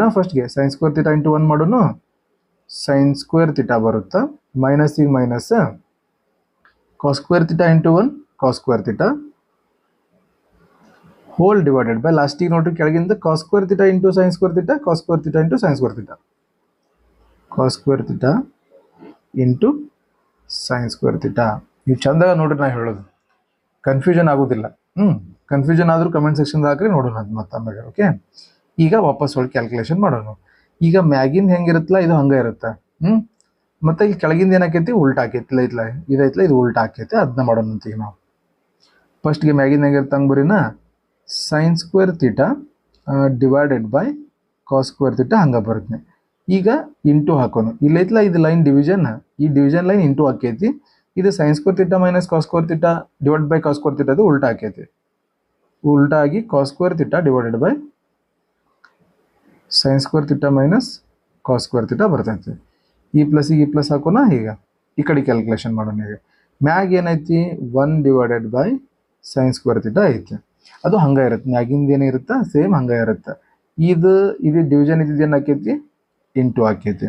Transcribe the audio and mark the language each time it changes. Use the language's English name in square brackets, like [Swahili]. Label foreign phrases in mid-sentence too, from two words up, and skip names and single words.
[English] ಫಸ್ಟ್ಗೆ sin square theta into 1 ಮಾಡೋನು, sin square theta ಬರುತ್ತಾ, ಮೈನಸ್ ಈಗ ಮೈನಸ್ cos square theta into 1 cos square theta whole divided by, ಲಾಸ್ಟಿಗೆ [Kannada] ನೋಡ್ರಿ ಕೆಳಗಿಂದ [English] cos square theta into sin square theta, cos square theta into sin square theta, cos square theta into sin square theta. [Kannada] ನೀವು ಚಂದಾಗ ನೋಡ್ರಿ, ನಾ ಹೇಳೋದು ಕನ್ಫ್ಯೂಷನ್ ಆಗೋದಿಲ್ಲ. ಕನ್ಫ್ಯೂಷನ್ ಆದರೂ [English] comment section [Kannada] ಹಾಕ್ರಿ, ನೋಡೋಣ ಅದು ಮತ್ತೆ ಆಮೇಲೆ. ಓಕೆ, ಈಗ ವಾಪಸ್ ಒಳಗೆ ಕ್ಯಾಲ್ಕುಲೇಷನ್ ಮಾಡೋಣ. ಈಗ ಮ್ಯಾಗಿಂದ ಹೆಂಗಿರುತ್ತಲ್ಲ ಇದು ಹಂಗೆ ಇರುತ್ತೆ. ಮತ್ತು ಇಲ್ಲಿ ಕೆಳಗಿಂದ ಏನಾಕೈತಿ, ಉಲ್ಟಾ ಆಕೈತಿಲ್ಲ, ಇದೈತ್ಲ ಇದು ಉಲ್ಟಾ ಆಕೈತಿ. ಅದನ್ನ ಮಾಡೋಣ ಅಂತೀಗ ನಾವು. ಫಸ್ಟ್ಗೆ ಮ್ಯಾಗಿಂದ ಹೆಂಗಿರುತ್ತೆ ಹಂಗೆ ಬರೀನಾ, [English] sin square theta divided by cos square theta [Kannada] ಹಂಗೆ ಬರುತ್ತೆ. ಈಗ ಇಂಟು ಹಾಕೋನು, ಇಲ್ಲೈತ್ಲ ಇದು [English] line division, [Kannada] ಈ [English] division line into [Kannada] ಆಕೈತಿ. [English] ಇದು sin square theta minus cos square theta divided by cos square theta [Kannada] ಅದು ಉಲ್ಟಾ ಆಕೈತಿ. ಉಲ್ಟಾ ಆಗಿ [English] cos square theta divided by sin square theta minus cos square theta ಬರ್ತೈತಿ. [Kannada] ಈ ಪ್ಲಸ್ ಹಾಕೋಣ. ಈಗ ಈ ಕಡೆ ಕ್ಯಾಲ್ಕುಲೇಷನ್ ಮಾಡೋಣ. ಈಗ ಮ್ಯಾಗ್ ಏನೈತಿ, 1 [English] divided by sine square theta [Kannada] ಐತೆ. ಅದು ಹಂಗೆ ಇರುತ್ತೆ, ಮ್ಯಾಗಿಂದ ಏನಿರುತ್ತೆ ಸೇಮ್ ಹಂಗೆ ಇರುತ್ತೆ. ಇದು ಡಿವಿಷನ್ ಇದ್ದಿದ್ದು ಏನು ಆಕೈತಿ, ಇಂಟು ಆಕೈತಿ.